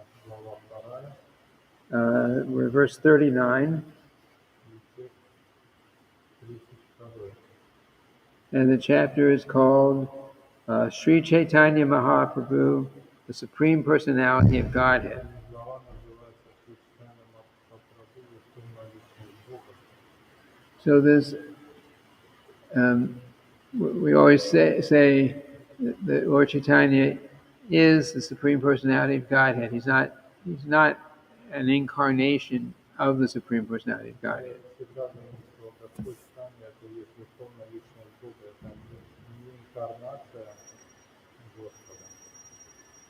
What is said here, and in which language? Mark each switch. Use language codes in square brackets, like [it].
[ru] Adi-lila, глава 2, [en] we're verse 39, [ru] текст 32. [en] and the chapter is called Sri Caitanya Mahaprabhu, the Supreme Personality of Godhead. [ru] Последняя глава называется «Читание Махапрабху, Верховная Личность Бога». [en] So this, we always say that Lord Chaitanya is the Supreme Personality of Godhead. He's not an incarnation of the Supreme Personality of Godhead. [ru] Всегда говорим, что Господь Читание – это есть Верховная Личность Бога, это не инкарнация Господа.